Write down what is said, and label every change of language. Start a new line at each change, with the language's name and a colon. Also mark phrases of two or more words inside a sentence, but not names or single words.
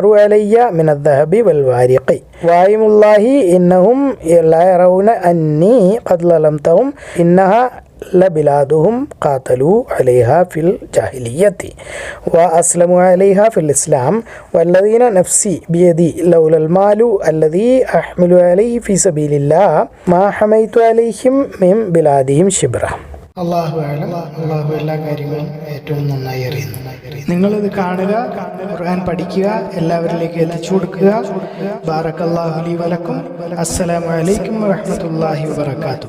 Arabic: علي من الذهب والورق وأيم الله إنهم لا يرون أني قد ظلمتهم إنها لبلادهم قاتلوا عليها في الجاهلية وأسلموا عليها في الإسلام والذين نفسي بيدي لولا المال الذي أحمل عليه في سبيل الله ما حميت عليهم من بلادهم شبرا. الله أعلم.
Malayalam: അള്ളാഹു എല്ലാ കാര്യങ്ങളും ഏറ്റവും നന്നായി അറിയുന്നു. നിങ്ങളിത് കാണുക, ഖുർആൻ പഠിക്കുക, എല്ലാവരിലേക്ക് എത്തിച്ചു കൊടുക്കുക.
Arabic: بارك الله لي ولكم. السلام عليكم ورحمة الله وبركاته.